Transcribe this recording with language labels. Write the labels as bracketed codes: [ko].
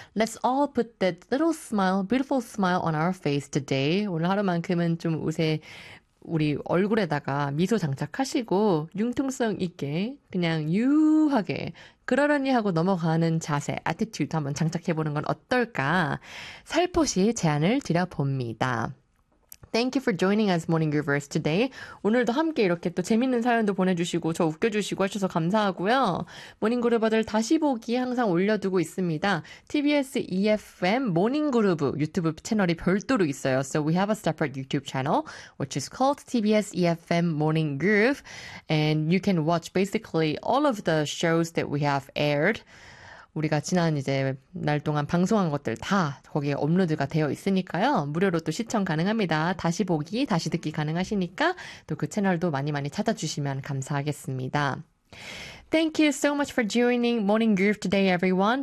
[en] Let's all put that little smile, beautiful smile on our face today. [ko] 오늘 하루만큼은 좀 우세, 우리 얼굴에다가 미소 장착하시고, 융통성 있게, 그냥 유하게, 그러려니 하고 넘어가는 자세, attitude 한번 장착해보는 건 어떨까? 살포시 제안을 드려봅니다. [en] Thank you for joining us, Morning Groovers, today. [ko] 오늘도 함께 이렇게 또 재밌는 사연도 보내주시고, 저 웃겨주시고 하셔서 감사하고요. 모닝 그루버들 다시 보기 항상 올려두고 있습니다. TBS EFM 모닝 그루브 유튜브 채널이 별도로 있어요. [en] So we have a separate YouTube channel, which is called TBS EFM Morning Groove. And you can watch basically all of the shows that we have aired. [ko] 우리가 지난 이제 날 동안 방송한 것들 다 거기에 업로드가 되어 있으니까요. 무료로 또 시청 가능합니다. 다시 보기, 다시 듣기 가능하시니까 또그 채널도 많이 많이 찾아주시면 감사하겠습니다. [en] Thank you so much for joining Morning Groove today, everyone.